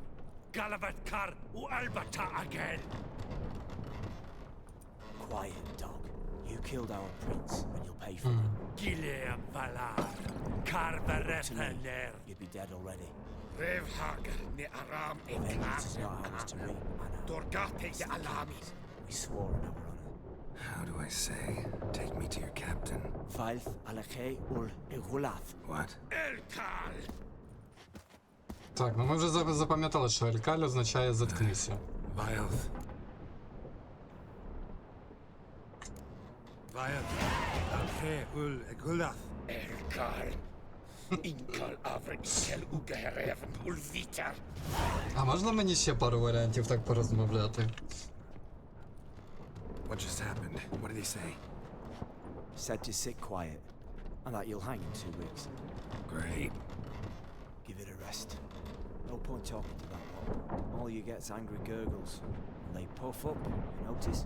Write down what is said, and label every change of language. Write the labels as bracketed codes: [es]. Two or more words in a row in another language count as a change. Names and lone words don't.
[en] Galavat Kar U Albata again. Quiet, dog. You killed our prince, and you'll pay for it. Gileam Valar. Karvarethaner. You'd be dead already. Revhagar ni Aram Vengeance is not ours to reap, Anna. Dorgate de Alami. We swore in our honor. How do I say? Take me to your captain. Falth alakhe ul igulath. What? Elkal. [uk] Так, ну ми вже запам'ятали, що Елькаль означає «заткнися». Vilth. Vilth. Alche ul egulath. Elkal. Inkal Avrik Sel Ugehereven Ulviter. А можна мені ще пару варіантів так порозмовляти? [en] What just happened? What did he say? Said to sit quiet, and that you'll hang in 2 weeks. Great. Give it a rest. No point talking to that lot. All you get's angry gurgles. And they puff up, you notice?